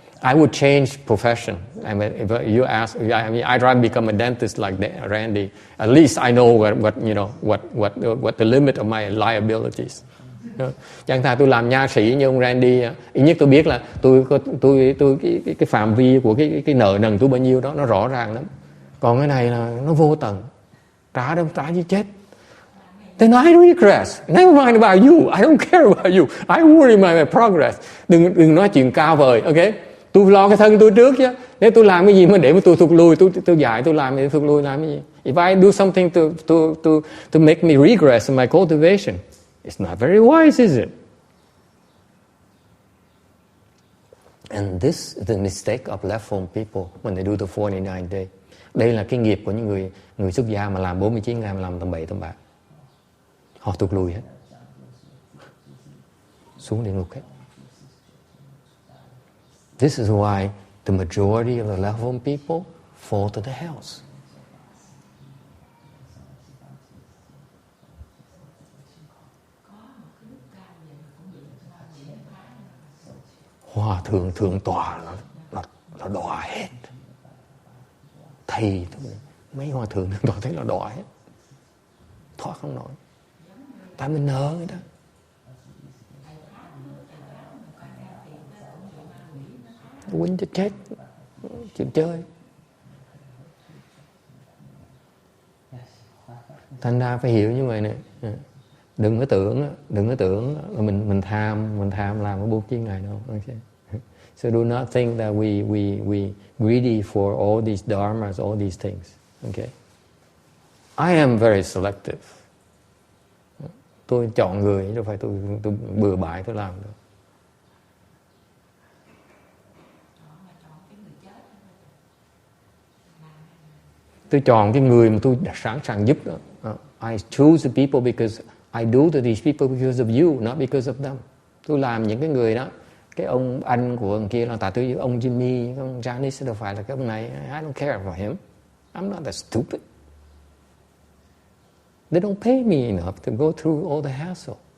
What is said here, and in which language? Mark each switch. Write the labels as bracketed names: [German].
[English] I would change profession. If you ask, I'd rather become a dentist like Randy. At least I know what the limit of my liabilities. [Vietnamese] Chẳng thà tôi làm nha sĩ như ông Randy, ít nhất tôi biết là tôi cái phạm vi của cái nợ nần tôi bao nhiêu đó nó rõ ràng lắm. Còn cái này là nó vô tận, trả chứ chết. [English] Then I regress. Never mind about you. I don't care about you. I worry my progress. [Vietnamese] Đừng nói chuyện cao vời, okay? Tôi lo cái thân tôi trước chứ. Nếu tôi làm cái gì mà để mà tôi thụt lùi, tôi dạy tôi làm thì thụt lùi làm cái gì? [English] If I do something to make me regress in my cultivation, it's not very wise, is it? And this is the mistake of left-home people when they do the 49 day. [Vietnamese] Đây là cái nghiệp của những người xuất gia mà làm 49 ngày mà làm tầm 7 tầm 8. Họ tụt lùi hết, xuống địa ngục hết. [English] This is why the majority of the left-home people fall to the hells. [Vietnamese] Hòa thượng thượng tọa là đọa hết. Thầy mấy hòa thượng thượng tọa thấy là đọa hết, thoát không nổi. Tại mình nợ người ta. Quýnh cho chết, chịu chơi. Thành ra phải hiểu như vậy nè. Đừng có tưởng là mình tham làm cái buôn chuyên này đâu. [English] Okay. So do not think that we greedy for all these dharmas, all these things. Okay. I am very selective. [Vietnamese] Tôi chọn người, đâu phải tôi bừa bãi tôi làm đâu. Tôi chọn cái người mà tôi sẵn sàng giúp đó. [English] I choose the people because I do to these people because of you, not because of them. [Vietnamese] Tôi làm những cái người đó, cái ông anh của ông kia là tại tôi ông Jimmy, ông Janice đâu phải là cái ông này. [English] I don't care for him. I'm not that stupid. They don't pay me enough to go through all the hassle.